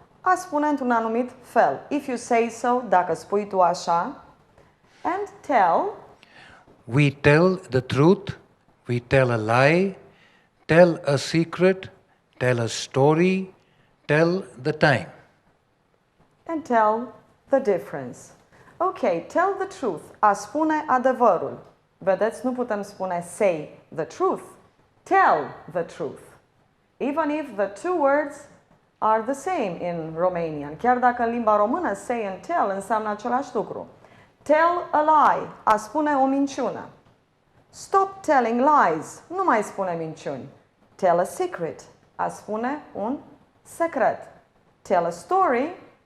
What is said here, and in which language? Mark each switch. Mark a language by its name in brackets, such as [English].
[Romanian] A spune într-un anumit fel. [English] If you say so, [Romanian] dacă spui tu așa. [English] And tell. We tell the truth, we tell a lie, tell a secret, tell a story, tell the time. And tell the difference. Ok, tell the truth. [Romanian] A spune adevărul. Vedeți, nu putem spune say the truth. [English] Tell the truth. Even if the two words are the same in Romanian. [Romanian] Chiar dacă în limba română say and tell înseamnă același lucru. [English] Tell a lie. [Romanian] A spune o minciună. [English] Stop telling lies. [Romanian] Nu mai spune minciuni. [English] Tell a secret. [Romanian] A spune un secret. [English] Tell a story.